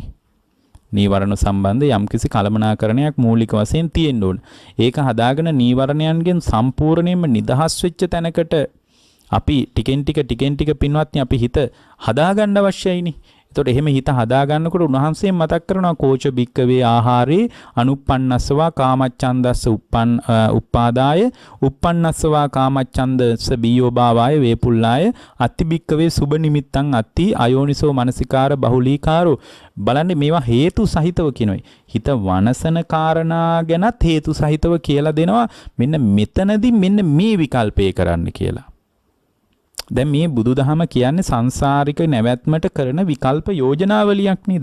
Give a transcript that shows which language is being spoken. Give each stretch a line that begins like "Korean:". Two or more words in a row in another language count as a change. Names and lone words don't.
Sinhala: නීවරණ සම්බන්ධ යම්කිසි කලමනාකරණයක් මූලික වශයෙන් තියෙන්න ඕන. ඒක හදාගෙන නීවරණයන්ගෙන් සම්පූර්ණයෙන්ම නිදහස් වෙච්ච තැනකට අපි ටිකෙන් ටික පින්වත්නි අපි හිත හදාගන්න අවශ්‍යයිනේ. එතකොට එහෙම හිත හදාගන්නකොට උන්වහන්සේ මතක් කරනවා
Pali: කෝච බික්කවේ ආහාරේ අනුප්පන්නස්සවා කාමච්ඡන්දස්ස උප්පාදාය උප්පන්නස්සවා කාමච්ඡන්දස්ස බීයෝ භාවාය වේපුල්ලාය අත්ති බික්කවේ සුබ නිමිත්තං අත්ති අයෝනිසෝ මනසිකාර බහුලීකාරෝ.
Sinhala: බලන්න මේවා හේතු සහිතව කියනොයි. හිත වනසන කාරණා ගැනත් හේතු සහිතව කියලා දෙනවා. මෙන්න මෙතනදී මෙන්න මේ විකල්පය කරන්න කියලා. දැන් මේ බුදුදහම කියන්නේ සංසාරික නැවැත්මට කරන විකල්ප යෝජනාවලියක් නේ.